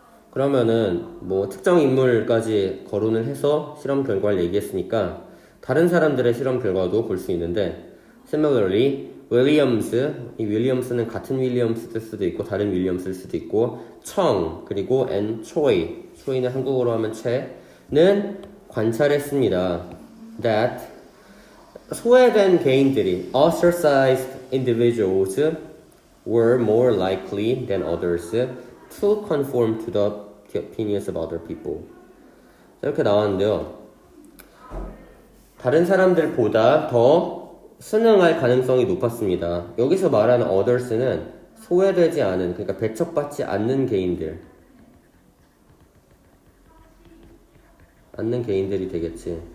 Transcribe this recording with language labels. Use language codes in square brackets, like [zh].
[ko] 그러면은 뭐 특정 인물까지 거론을 해서 실험 결과를 얘기했으니까 다른 사람들의 실험 결과도 볼 수 있는데 similarly 윌리엄스, 이 윌리엄스는 같은 윌리엄스일 수도 있고 다른 윌리엄스일 수도 있고 청 그리고 and 초이는 한국어로 하면 채는 관찰했습니다. [en] that 소외된 개인들이 ostracized individuals were more likely than others to conform to the opinions of other people. [ko] 이렇게 나왔는데요. 다른 사람들보다 더 순응할 가능성이 높았습니다. 여기서 말하는 others는 소외되지 않은, 그러니까 배척받지 않는 개인들이 되겠지.